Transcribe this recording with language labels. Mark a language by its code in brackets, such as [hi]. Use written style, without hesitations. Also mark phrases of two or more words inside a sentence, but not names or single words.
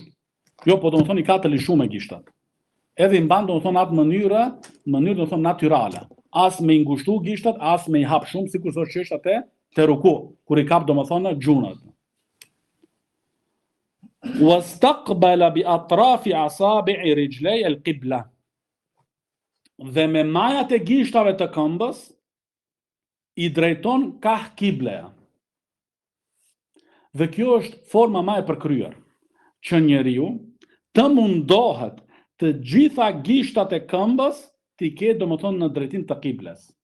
[sq] Jo, po domethënë i ka të lishuar me gishtat. Edhe i mban domethënë atë mënyrë domethënë natyrale. As me i ngushtu gishtat, as me i hap shumë, sikur është çështja te ruku, kur I kap domethënë gjunat. [ar] واستقبل بأطراف أصابع رجليه القبلة. [sq] Dhe me majat e gishtave të këmbës I drejton kah kiblea. Dhe kjo është forma më e përkryer, që njeriu të mundohet të gjitha gishtat e këmbës t'i ketë domethënë në drejtim të kibles.